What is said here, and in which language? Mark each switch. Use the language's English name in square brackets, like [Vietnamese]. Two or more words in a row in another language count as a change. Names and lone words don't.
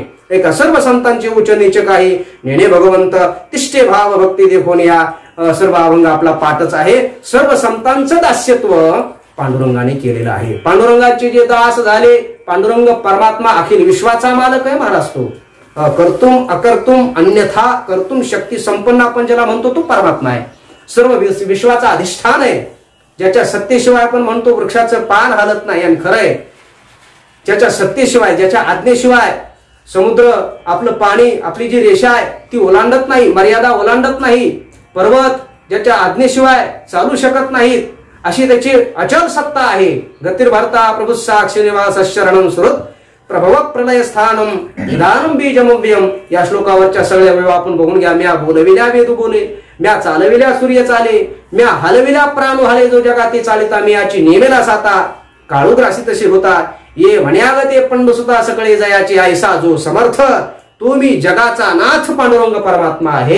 [Marathi] एका सर्व संतांचे उच्च नीच काही नेणे भगवंत तिष्ठे भाव भक्ती देखून या सर्व अभंग आपला पाठच आहे. सर्व संतांचं दास्यत्व पांडुरंगाने केलेलं आहे. पांडुरंगाचे जे दास झाले, पांडुरंग परमात्मा अखिल विश्वाचा मालक आहे महाराज. तो [Sanskrit] कर्तुम अकर्तुम अन्यथा कर्तुम [Marathi] शक्ती संपन्न आपण ज्याला म्हणतो तो परमात्मा आहे. सर्व विश्वाचा अधिष्ठान आहे. ज्याच्या सत्तेशिवाय आपण म्हणतो वृक्षाचं पान हालत नाही, आणि खरंय ज्याच्या सत्तेशिवाय, ज्याच्या आज्ञेशिवाय समुद्र आपलं पाणी, आपली जी रेषा आहे ती ओलांडत नाही, मर्यादा ओलांडत नाही. पर्वत ज्याच्या आज्ञेशिवाय चालू शकत नाहीत, अशी त्याची अचल सत्ता आहे. [Sanskrit] गतिर्भर्ता प्रभु साक्षिनिवास शरणम सुहृत प्रभव प्रलय स्थानम निदानम बीजमव्यम. [Marathi] या श्लोकावरच्या सगळ्या वेळा आपण बघून घ्या. म्या बोलविल्या वेदू बोले, म्या चालविल्या सूर्य चाले, म्या हलविल्या प्राणू हले, जो जगाती चालिता मी याची नेमेला साता. काळू ग्रासी तशी होता, ये म्हण्याग ते पंडुसुता सकळे जयाची ऐसा जो समर्थ. तो मी जगाचा नाथ पांडुरंग परमात्मा आहे.